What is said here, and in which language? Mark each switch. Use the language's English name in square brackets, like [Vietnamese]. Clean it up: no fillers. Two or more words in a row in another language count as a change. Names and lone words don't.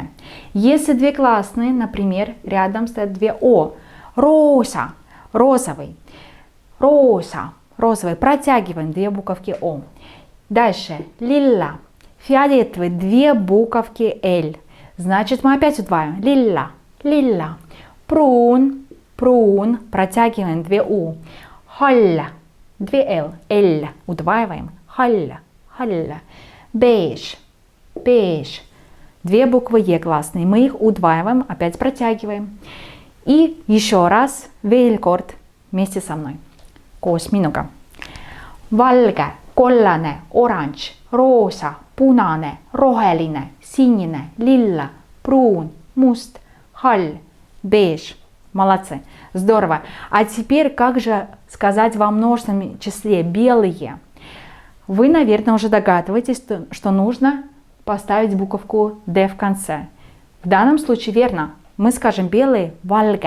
[Russian] Если две гласные, например, рядом стоят две О, rosa, розовый, rosa, розовый, протягиваем две буковки О. Дальше lilla, фиолетовый, две буковки L, значит мы опять удваиваем, [Estonian] lilla, lilla. Pruun, pruun, [Russian] протягиваем две У. Hall, две L, L, удваиваем, [Estonian] hall, hall. Beige, beige, [Russian] две буквы Е гласные, мы их удваиваем, опять протягиваем. И еще раз, [Estonian] veel kord, [Russian] вместе со мной. [Estonian] Koos minuga. Valge, kollane, orange, roosa, punane, roheline, sinine, lilla, pruun, must, hall, beige. [Russian] Молодцы. Здорово. А теперь, как же сказать во множественном числе белые? Вы, наверное, уже догадываетесь, что нужно поставить буковку D в конце. В данном случае верно. Мы скажем белые valget.